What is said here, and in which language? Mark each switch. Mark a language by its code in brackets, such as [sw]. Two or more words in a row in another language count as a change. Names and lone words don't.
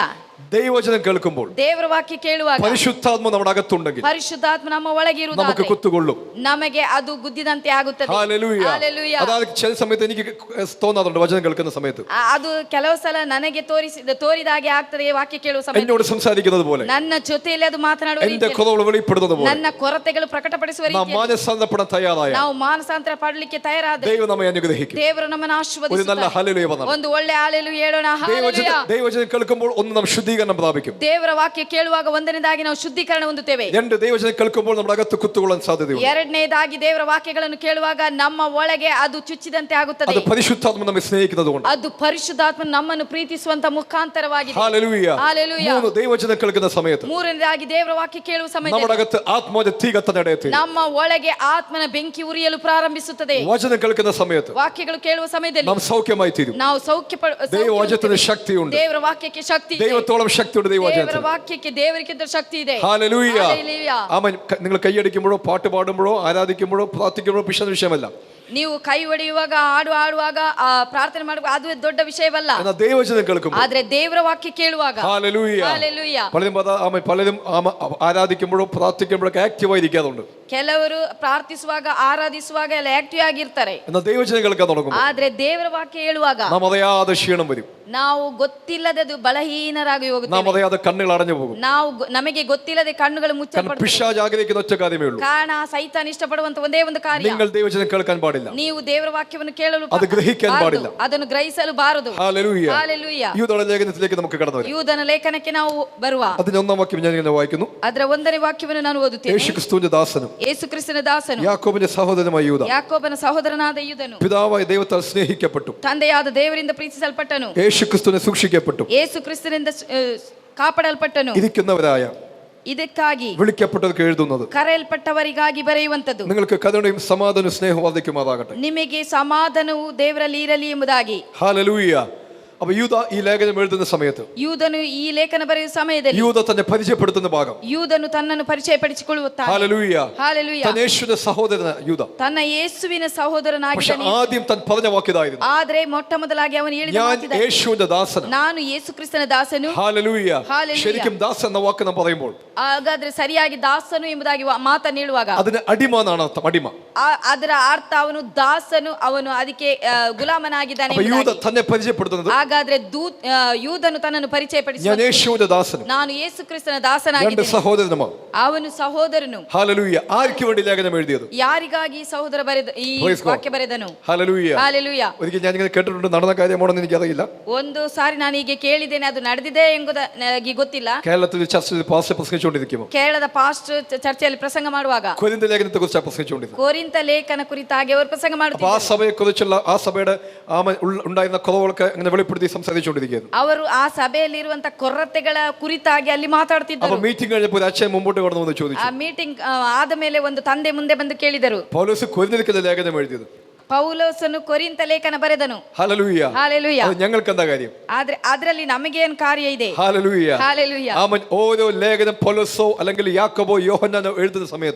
[ml] ദൈവവചനം കേൾക്കുമ്പോൾ [kn] ದೇವರ ವಾಕ್ಯ ಕೇಳುವಾಗ [ml] പരിശുദ്ധാത്മ നമ്മുടെ അകത്തുണ്ടെങ്കിൽ [kn] ಪರಿಶುದ್ಧಾತ್ಮ ನಮ್ಮ ಒಳಗೆ [ml] നമുക്ക് [kn] ಇರುವುದಾದರೆ [ml] കുത്തുകൊള്ളും. [kn] ನಮಗೆ ಅದು ಗುದ್ದಿದಂತೆ ಆಗುತ್ತದೆ. [ml] ഹല്ലേലൂയ. [kn] ಹಾಲೆಲೂಯ. [ml] അതായത് ചില സമയത്ത് എനിക്ക് തോന്നാറുണ്ട്, വചനം കേൾക്കുന്ന സമയത്ത് [kn] ಅದು ಕೆಲವು ಸಲ ನನಗೆ ತೋರಿದ ಹಾಗೆ ಆಗ್ತದೆ. ವಾಕ್ಯ ಕೇಳುವ ಸಮಯ [ml] എന്നോട് സംസാരിക്കുന്നത് പോലെ, [kn] ನನ್ನ ಜೊತೆಯಲ್ಲಿ ಅದು ಮಾತನಾಡುವ [ml] എന്റെ [kn] ರೀತಿಯಲ್ಲಿ, [ml] കുറവുകൾ വെളിപ്പെടുന്നത് പോലെ [kn] ನನ್ನ ಕೊರತೆಗಳು ಪ್ರಕಟಪಡಿಸುವ [ml] നാം [kn] ರೀತಿಯಲ್ಲಿ [ml] മാനസാന്തരപ്പെടാൻ തയ്യാറായ [kn] ನಾವು ಮಾನಸಾಂತರ ಪಡಲಿಕ್ಕೆ ತಯಾರಾದ [ml] ദൈവം നമ്മെ അനുഗ്രഹിക്കും. [kn] ದೇವರು ನಮ್ಮನ್ನು [ml] ഒരു നല്ല [kn] ಆಶೀರ್ವದಿಸುತ್ತಾರೆ. [ml] ഹല്ലേലൂയ പറഞ്ഞാൽ [kn] ಒಂದು ಒಳ್ಳೆ ಹಾಲೆಲೂಯ ಹೇಳೋಣ. ಹಾಲೆಲೂಯ. [ml] ദൈവവചനം കേൾക്കുമ്പോൾ ഒന്ന് നാം ശുദ്ധീകരണം പ്രാപിക്കും. [kn] ದೇವರ ವಾಕ್ಯ ಕೇಳುವಾಗ ಒಂದನೇದಾಗಿ ನಾವು ಶುದ್ಧೀಕರಣ ಹೊಂದುತ್ತೇವೆ. [ml] 2 ദൈവവചനം കേൾക്കുമ്പോൾ നമ്മുടെ അകത്ത് കുത്തുകൊള്ളാൻ സാധ്യതയുണ്ട്. [kn] ಎರಡನೇದಾಗಿ ದೇವರ ವಾಕ್ಯಗಳನ್ನು ಕೇಳುವಾಗ ನಮ್ಮ ಒಳಗೆ ಅದು ಚುಚ್ಚಿದಂತೆ ಆಗುತ್ತದೆ. [ml] അത് പരിശുദ്ധാത്മ നമ്മെ സ്നേഹിക്കുന്നതുകൊണ്ട്. [kn] ಅದು ಪರಿಶುದ್ಧಾತ್ಮ ನಮ್ಮನ್ನು ಪ್ರೀತಿಸುವಂತ ಮುಖಾಂತರವಾಗಿದೆ. [ml] ഹല്ലേലൂയ. [kn] ಹಾಲೆಲೂಯ. [ml] 3 ദൈവവചനം കേൾക്കുന്ന സമയത്ത് [kn] ಮೂರನೇದಾಗಿ ದೇವರ ವಾಕ್ಯ ಕೇಳುವ [ml] നമ്മുടെ [kn] ಸಮಯದಲ್ಲಿ [ml] അകത്ത് ആത്മാവിന്റെ തീ കത്താനിടയെത്തി. [kn] ನಮ್ಮ ಒಳಗೆ ಆತ್ಮನ ಬೆಂಕಿ ಉರಿಯಲು ಪ್ರಾರಂಭಿಸುತ್ತದೆ. [ml] വചനം കേൾക്കുന്ന സമയത്ത് [kn] ವಾಕ್ಯಗಳು ಕೇಳುವ ಸಮಯದಲ್ಲಿ [ml] നാം സൗഖ്യമായി തീരും. [kn] ನಾವು ಸೌಖ್ಯ [ml] ദൈവവചനത്തിന് ശക്തിയുണ്ട്. [kn] ದೇವರ ವಾಕ್ಯಕ್ಕೆ ಶಕ್ತಿ ಇದೆ. [ml] ദൈവത്തോളം ശക്തിയുണ്ട് [kn] ದೇವರ [ml] ദൈവവചനത്തിന്. [kn] ವಾಕ್ಯಕ್ಕೆ ದೇವರಿಗಿಂತ ಶಕ್ತಿ ಇದೆ. [ml] ഹല്ലേലൂയ. ഹല്ലേലൂയ. ആമേൻ. നിങ്ങൾ കൈയടിക്കുമ്പോഴോ പാട്ട് പാടുമ്പോഴോ ആരാധിക്കുമ്പോഴോ പ്രാർത്ഥിക്കുമ്പോഴോ പിശാച് വിഷയമല്ല. [kn] ನೀವು ಕೈ ಹೊಡೆಯುವಾಗ ಆಡುವಾಗ ಪ್ರಾರ್ಥನೆ ಮಾಡುವಾಗ ಅದು ದೊಡ್ಡ ವಿಷಯವಲ್ಲ. [ml] എന്നാൽ ദൈവവചനം കേൾക്കുമ്പോൾ, [kn] ಆದ್ರೆ ದೇವರ ವಾಕ್ಯ ಕೇಳುವಾಗ, [ml] ഹല്ലേലൂയ, ഹല്ലേലൂയ, പലരും ആരാധിക്കുമ്പോഴോ പ്രാർത്ഥിക്കുമ്പോഴൊക്കെ ആക്റ്റീവായി ഇരിക്കാറുണ്ട്. [kn] ಕೆಲವರು ಪ್ರಾರ್ಥಿಸುವಾಗ ಆರಾಧಿಸುವಾಗ ಎಲ್ಲ ಆಕ್ಟಿವ್ ಆಗಿರ್ತಾರೆ. [ml] എന്നാൽ ദൈവവചനം കേൾക്കാൻ തുടങ്ങുമ്പോൾ, [kn] ಆದ್ರೆ ದೇವರ ವಾಕ್ಯ ಹೇಳುವಾಗ [ml] നാം അറിയാതെ ക്ഷീണം വരും, [kn] ನಾವು ಗೊತ್ತಿಲ್ಲದದು ಬಲಹೀನರಾಗಿ [ml] നാം [kn] ಹೋಗುತ್ತೇವೆ, [ml] അറിയാതെ കണ്ണുകൾ അടഞ്ഞു പോകും. [kn] ನಮಗೆ ಗೊತ್ತಿಲ್ಲದೆ ಕಣ್ಣುಗಳು [ml] കാരണം [kn] ಮುಚ್ಚಲ್ಪಡುತ್ತವೆ. [ml] പിശാച് ആഗ്രഹിക്കുന്ന ഒറ്റ കാര്യമേ ഉള്ളൂ, [kn] ಕಾರಣ ಸೈತಾನ್ ಇಷ್ಟಪಡುವಂತ ಒಂದೇ ಒಂದು ಕಾರ್ಯ, [ml] നിങ്ങൾ ദൈവവചനം കേൾക്കാൻ പാടില്ല, [kn] ನೀವು ದೇವರ ವಾಕ್ಯವನ್ನು ಕೇಳಲು ಅದು ಗ್ರಹಿക്കാൻ ಬಾರದು, [ml] ಪಾಡಿಲ್ಲ, [kn] ಅದನ್ನು ಗ್ರಹಿಸಲು ಬಾರದು. [ml] ഹല്ലേലൂയ. [kn] ಹಾಲೆಲೂಯ. [ml] യൂദയുടെ ലേഖനത്തിലേക്ക് നമുക്ക് കടന്നു വരാം. [kn] ಯೂದನ ಲೇಖನಕ್ಕೆ ನಾವು ಬರುವ [ml] അതിന്റെ ഒന്നാം വാക്യം ഞാൻ ഇങ്ങനെ വായിക്കുന്നു. [kn] ಅದರ 1ನೇ ವಾಕ್ಯವನ್ನು ನಾನು ಓದುತ್ತೇನೆ. [ml] യേശു ക്രിസ്തുവിന്റെ ദാസനും [kn] ಯೇಸು ಕ್ರಿಸ್ತನ ದಾಸನು, [ml] യാക്കോബിന്റെ സഹോദരനുമായ യൂദ, [kn] ಯಾಕೋಬನ ಸಹೋದರನಾದ ಯೂದನು, [ml] പിതാവായ ദൈവത്താൽ സ്നേഹിക്കപ്പെട്ടു, [kn] ತಂದೆಯಾದ ದೇವರಿಂದ ಪ್ರೀತಿಸಲ್ಪಟ್ಟನು, [ml] യേശു ക്രിസ്തുവിനെ സൂക്ഷിക്കപ്പെട്ടു, [kn] ಯೇಸು ಕ್ರಿಸ್ತನಿಂದ ಕಾಪಾಡಲ್ಪಟ್ಟನು, [ml] ഇരിക്കുന്നവരായ [kn] ಇದಕ್ಕಾಗಿ [ml] വിളിക്കപ്പെട്ടവർക്ക് എഴുതുന്നത്, [kn] ಕರೆಯಲ್ಪಟ್ಟವರಿಗಾಗಿ ಬರೆಯುವಂತದ್ದು, [ml] നിങ്ങൾക്ക് കരുണയും സമാധാനവും സ്നേഹവും വർദ്ധിക്കുമാറാകട്ടെ. [kn] ನಿಮಗೆ ಸಮಾಧಾನವು ದೇವರಲ್ಲಿ ಇರಲಿ ಎಂಬುದಾಗಿ. [ml] ഹല്ലേലൂയ. അപ്പൊ യൂദ ഈ ലേഖനം എഴുതുന്ന സമയത്ത്, [kn] ಯೂದನು ಈ ಲೇಖನ ಬರೆಯುವ ಸಮಯದಲ್ಲಿ, [ml] യൂദ തന്നെ പരിചയപ്പെടുത്തുന്ന ഭാഗം, [kn] ಯೂದನು ತನ್ನನ್ನು ಪರಿಚಯಪಡಿಸಿಕೊಳ್ಳುತ್ತಾನೆ. [ml] ഹല്ലേലൂയ. [kn] ಹಾಲೆಲೂಯ. [ml] താൻ യേശുവിന്റെ സഹോദരന യൂദ, [kn] ತನ್ನ ಯೇಸುವಿನ [ml] പക്ഷെ [kn] ಸಹೋದರನಾಗಿದ್ದಾನೆ. [ml] ആദ്യം താൻ പറഞ്ഞ വാക്യതായിരുന്നു, [kn] ಆದ್ರೆ ಮೊಟ್ಟ ಮೊದಲಾಗಿ ಅವನು ಹೇಳಿದ [ml] ഞാൻ [kn] ಮಾತಿದೆ, [ml] യേശുവിന്റെ ദാസന. [kn] ನಾನು ಯೇಸು ಕ್ರಿಸ್ತನ ದಾಸನು. [ml] ഹല്ലേലൂയ. ഹല്ലേലൂയ. ശരിക്കും ദാസൻ എന്ന വാക്ക് നാം പറയുമ്പോൾ [kn] ಹಾಗಾದ್ರೆ ಸರಿಯಾಗಿ ದಾಸನು ಎಂಬುದಾಗಿ ಮಾತನ್ನು ಹೇಳುವಾಗ [ml] അതിന് അടിമ എന്നാണ് അർത്ഥം, അടിമ. [kn] ಅದರ ಅರ್ಥ ಅವನು ದಾಸನು, ಅವನು ಅದಕ್ಕೆ ಗುಲಾಮನಾಗಿದ್ದಾನೆ [ml] അപ്പൊ യൂദ [kn] ಎಂಬುದಾಗಿ. [ml] തന്നെ പരിചയപ്പെടുത്തുന്നത്, [kn] ಹಾಗಾದ್ರೆ ಯೂದನು ತನ್ನನ್ನು [ml] ഞാൻ [kn] ಪರಿಚಯಪಡಿಸಿ, [ml] യേശുവിന്റെ ദാസനും [kn] ನಾನು ಯೇಸು ಕ್ರಿಸ್ತನ [ml] രണ്ട് [kn] ದಾಸನಾಗಿದ್ದೇನೆ, [ml] സഹോദരനുമാണ്. [kn] ಅವನು ಸಹೋದರನು. [ml] ഹല്ലേലൂയ. ആർക്ക് വേണ്ടി ലേഖനം എഴുതിയത്? [kn] ಯಾರಿಗಾಗಿ ಸಹೋದರ ಬರೆದ ಈ [en] Praise God. [kn] ವಾಕ್ಯ ಬರೆದನು? [ml] ഹല്ലേലൂയ. [kn] ಹಾಲೆಲೂಯ. [ml] ഒരിക്കൽ ഞാൻ ഇങ്ങനെ കേട്ടിട്ടുണ്ട്, നടന്ന കാര്യമാണെന്ന് എനിക്കറിയില്ല. [kn] ಒಂದು ಸಾರಿ ನಾನು ಹೀಗೆ ಕೇಳಿದ್ದೇನೆ, ಅದು ನಡೆದಿದೆ ಎಂಬುದಾಗಿ ಗೊತ್ತಿಲ್ಲ. [ml] കേരളത്തിൽ ചർച്ചിൽ പാസ്റ്റർ പ്രസംഗിച്ചുകൊണ്ടിരിക്കുമ്പോൾ [kn] ಕೇರಳದ ಪಾಸ್ಟರ್ ಚರ್ಚೆಯಲ್ಲಿ ಪ್ರಸಂಗ ಮಾಡುವಾಗ [ml] കൊരിന്ത ലേഖനത്തെ കുറിച്ച് പ്രസംഗിച്ചുകൊണ്ടിരുന്നത്. [kn] ಕೋರಿಂತ ಲೇಖನ ಕುರಿತಾಗಿ ಅವರು ಪ್ರಸಂಗ [ml] അപ്പൊ ആ [kn] ಮಾಡುತ್ತಿದ್ದರು. [ml] സഭയെ കുറിച്ചുള്ള ആ സഭയുടെ ഉണ്ടായിരുന്ന കുറവുകളൊക്കെ അങ്ങനെ വെളിപ്പെടുത്തി സംസാരിച്ചുകൊണ്ടിരിക്കുകയായിരുന്നു. [kn] ಅವರು ಆ ಸಭೆಯಲ್ಲಿರುವಂತ ಕೊರತೆಗಳ ಕುರಿತಾಗಿ ಅಲ್ಲಿ [ml] അപ്പൊ [kn] ಮಾತಾಡ್ತಿದ್ದರು. [ml] മീറ്റിംഗ് കഴിഞ്ഞപ്പോൾ ഒരു അച്ഛൻ മുമ്പോട്ട് കടന്നു വന്ന് [kn] ಆ [ml] ചോദിച്ചു, [kn] ಮೀಟಿಂಗ್ ಆದ ಮೇಲೆ ಒಂದು ತಂದೆ ಮುಂದೆ ಬಂದು ಕೇಳಿದರು, [ml] പൗലോസ് കൊരിന്തിലേക്കുള്ള ലേഖനം എഴുതിയത്? [kn] ಪೌಲೋಸನು ಕೊರಿಂತ ಲೇಖನ ಬರೆದನು. [ml] ഹല്ലേലൂയ. [kn] ಹಾಲೆಲೂಯ. [ml] അത് ഞങ്ങൾക്ക് എന്താ കാര്യം? [kn] ಆದ್ರೆ ಅದರಲ್ಲಿ ನಮಗೇನು ಕಾರ್ಯ ಇದೆ? [ml] ഹല്ലേലൂയ. [kn] ಹಾಲೆಲೂಯ. [ml] ആമൻ. ഓരോ ലേഖനം പൗലോസോ അല്ലെങ്കിൽ യാക്കോബോ യോഹന്നാനോ എഴുതുന്ന സമയത്ത്